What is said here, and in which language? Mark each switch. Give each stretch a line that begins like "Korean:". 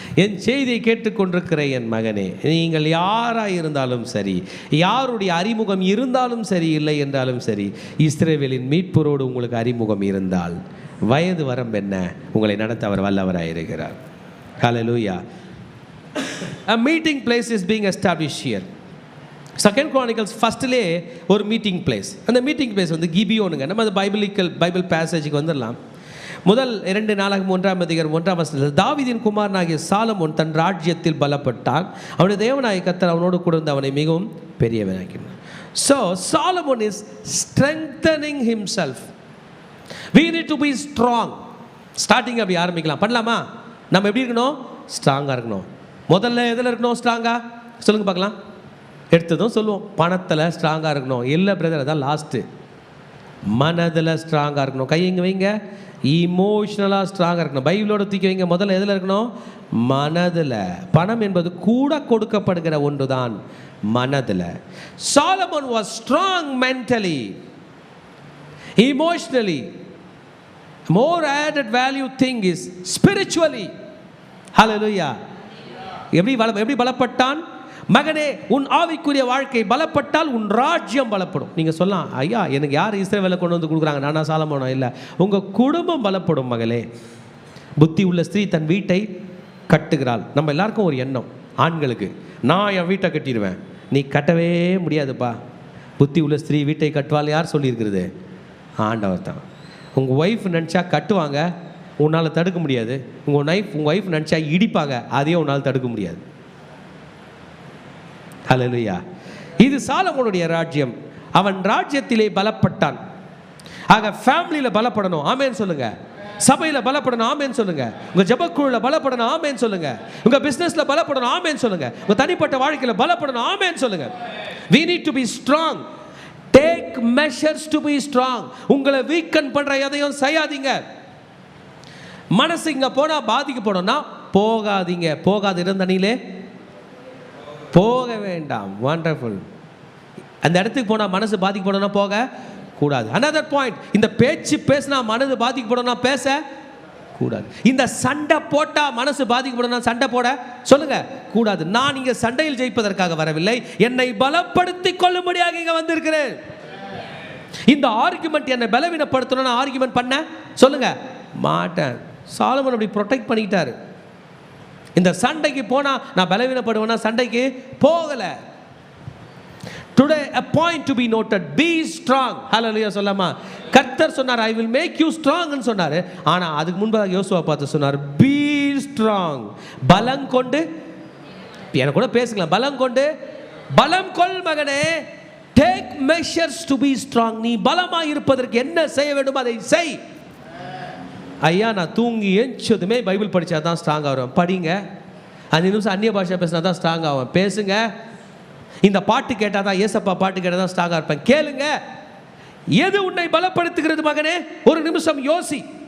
Tamil: என் செய்தியை கேட்டுக்கொண்டிருக்கிற என் மகனே, நீங்கள் யாராக இருந்தாலும் சரி, யாருடைய அறிமுகம் இருந்தாலும் சரி, இல்லை என்றாலும் சரி, இஸ்ரவேலின் மீட்பரோடு உங்களுக்கு அறிமுகம் இருந்தால் வயது வரம்பு என்ன, உங்களை நடத்த அவர் வல்லவராக இருக்கிறார். ஹல்லேலூயா.
English: A meeting place is being established here.
Tamil: Second Chronicles ஃபஸ்ட்லே ஒரு மீட்டிங் பிளேஸ். அந்த மீட்டிங் பிளேஸ் வந்து கிபியோனுங்க. நம்ம அந்த பைபிள் பேசேஜுக்கு வந்துடலாம். முதல் 2 நாளாகமம் 1ஆம் அதிகாரம் 1ஆம் வசனத்தில் தாவீதின் குமாரனாகிய சாலமோன் தன் ராஜ்யத்தில் பலப்பட்டான். அவனுடைய தேவனாகிய கர்த்தர் அவனோடு கூட இருந்து அவனை மிகவும் பெரியவனாக்கினார்.
English: So Solomon is strengthening himself. We need to be strong.
Tamil: Starting அப்படி ஆரம்பிக்கலாம். பண்ணலாமா? நம்ம எப்படி இருக்கணும்? ஸ்ட்ராங்காக இருக்கணும். முதல்ல எதில் இருக்கணும் ஸ்ட்ராங்காக? சொல்லுங்கள் பார்க்கலாம். எடுத்ததும் சொல்லுவோம், பணத்தில் ஸ்ட்ராங்காக இருக்கணும். இல்லை பிரதர், அதான் லாஸ்ட்டு. மனதில் ஸ்ட்ராங்காக இருக்கணும். கை இங்கே வைங்க. இமோஷனலாக ஸ்ட்ராங்காக இருக்கணும். பைபிளோட தூக்கி வைங்க. முதல்ல எதில் இருக்கணும்? மனதில். பணம் என்பது கூட கொடுக்கப்படுகிற ஒன்று தான், மனதில்.
English: Solomon was strong mentally, emotionally. More added value thing is spiritually.
Tamil: Hallelujah. எப்படி பலப்பட்டான்? மகனே, உன் ஆவிக்குரிய வாழ்க்கை பலப்பட்டால் உன் ராஜ்யம் பலப்படும். நீங்கள் சொல்லலாம், ஐயா எனக்கு யார் இஸ்ரவேலை கொண்டு வந்து கொடுக்குறாங்க, நானா சாலமோனா? இல்லை, உங்கள் குடும்பம் பலப்படும் மகளே. புத்தி உள்ள ஸ்திரீ தன் வீட்டை கட்டுகிறாள். நம்ம எல்லாருக்கும் ஒரு எண்ணம், ஆண்களுக்கு, நான் என் வீட்டை கட்டிடுவேன். நீ கட்டவே முடியாதுப்பா. புத்தி உள்ள ஸ்திரீ வீட்டை கட்டுவாள் யார் சொல்லியிருக்கிறது? ஆண்டவர் தான். உங்கள் ஒய்ஃப் நினச்சா கட்டுவாங்க, உன்னால் தடுக்க முடியாது. உங்கள் ஒய்ஃப் நினச்சா இடிப்பாங்க, அதையும் உன்னால் தடுக்க முடியாது. ஹல்லேலூயா. இது சாலமோனுடைய ராஜ்யம். அவன் ராஜ்யத்திலே பலப்பட்டான். ஆக ஃபேமிலியில் பலப்படணும், ஆமேன் சொல்லுங்க. சபையில் பலப்படணும், ஆமேன் சொல்லுங்க. உங்கள் ஜெபக்குழுவில் பலப்படணும், ஆமேன் சொல்லுங்க. உங்கள் பிஸ்னஸில் பலப்படணும், ஆமேன் சொல்லுங்க. உங்கள் தனிப்பட்ட வாழ்க்கையில் பலப்படணும், ஆமேன் சொல்லுங்க.
English: We need to be strong. Take measures to be strong.
Tamil: உங்களை வீக்கன் பண்ற எதையும் செய்யாதீங்க. மனசு இங்க போனா பாதிக்கப்படணும்னா போகாதீங்க. போகாது இருந்தனிலே போக வேண்டாம். வண்டர்ஃபுல். அந்த இடத்துக்கு போனா மனசு பாதிக்கப்படணும்னா போக கூடாது.
English: another point,
Tamil: இந்த பேச்சு பேசினா மனது பாதிக்கப்படணும்னா பேச கூடாது. இந்த சண்டை போட்டா மனசு பாதிக்கப்படணும்னா சண்டை போட சொல்லுங்க கூடாது. நான் இங்க சண்டையில் ஜெயிப்பதற்காக வரவில்லை, என்னை பலப்படுத்திக் கொள்ளும்படியாக இங்க வந்திருக்கிறேன். இந்த ஆர்குமெண்ட் என்னை பலவீனப்படுத்தணும்னு ஆர்குமெண்ட் பண்ண சொல்லுங்க மாட்டேன். சாலமன் அப்படி ப்ரொடெக்ட் பண்ணிக்கிட்டாரு. இந்த சண்டைக்கு போனா நான் பலவீனப்படுவேன்னா சண்டைக்கு போகல.
English: Today a point to be noted, be strong.
Tamil: Hallelujah சொல்லாமா? கர்த்தர் சொன்னார்,
English: I will make you strong
Tamil: ன்னு சொன்னாரு. ஆனா அதுக்கு முன்பாக யோசுவா பார்த்து சொன்னார்,
English: be strong.
Tamil: பலம் கொண்டு, எனக்கு கூட பேசுங்களேன், பலம் கொண்டு பலம் கொள் மகனே.
English: Take measures to be strong.
Tamil: நீ பலமாக இருப்பதற்கு என்ன செய்ய வேண்டும் அதை செய். ஐயா நான் தூங்கி எஞ்சதுமே பைபிள் படித்தா தான் ஸ்ட்ராங் ஆகும். படிங்க. 5 நிமிஷம் அந்நிய பாஷை பேசினா தான் ஸ்ட்ராங் ஆகும். பேசுங்க. இந்த பாட்டு கேட்டால் தான், ஏசப்பா பாட்டு கேட்டால் தான் ஸ்ட்ராங்காக இருப்பேன். கேளுங்க. எது உன்னை பலப்படுத்துகிறது மகனே? ஒரு நிமிஷம் யோசி.